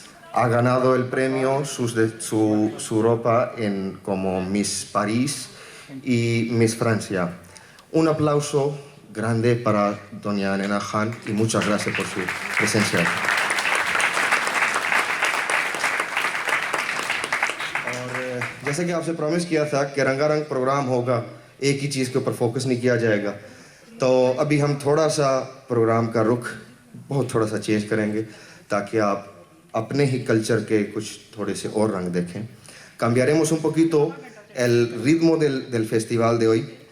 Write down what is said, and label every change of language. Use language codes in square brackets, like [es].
[es] Ha ganado el premio su ropa como Miss París y Miss Francia. Un aplauso grande para doña Nena Khan y muchas gracias por su presencia. [ur] اور جیسے کہ آپ سے promise کیا تھا کہ رنگا رنگ پروگرام ہوگا, ایک ہی چیز کے اوپر فوکس نہیں کیا جائے گا, تو ابھی ہم تھوڑا سا پروگرام کا رخ بہت تھوڑا سا چینج کریں گے تاکہ آپ اپنے ہی کلچر کے کچھ تھوڑے سے اور رنگ دیکھیں. [es] Cambiaremos un poquito el ritmo del festival de hoy.